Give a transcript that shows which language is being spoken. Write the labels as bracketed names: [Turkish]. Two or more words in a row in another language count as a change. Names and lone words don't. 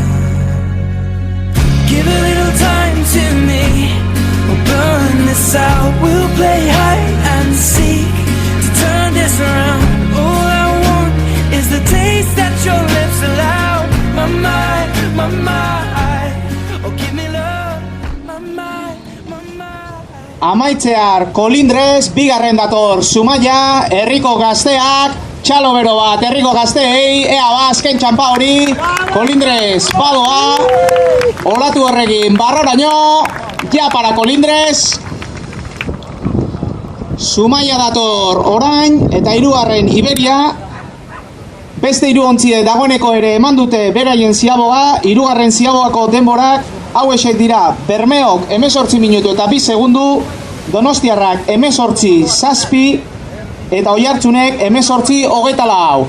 [English] Give a little time to me, we'll burn this out. We'll play hide and seek to turn this around. All I want is the taste that your lips allow. My mind, my mind. Oh, give me love, my mind, my mind. [Basque] Amaitzear Kolindrez, bigarren dator Zumaia, herriko gazteak, txalo bero bat, herriko gazteei, ea ba, azken txampa hori, Kolindrez, badoa, olatu horrekin, barroraino, ja para Kolindrez, Zumaia dator orain, eta hirugarren Iberia, beste hiru ontzie dagoeneko ere eman dute beraien ziaboga, hirugarren ziabogako denborak, hauexek dira, Bermeok 18 minutu eta 2 segundu, Donostiarrak 18:7, eta Oiartzunek 18:24.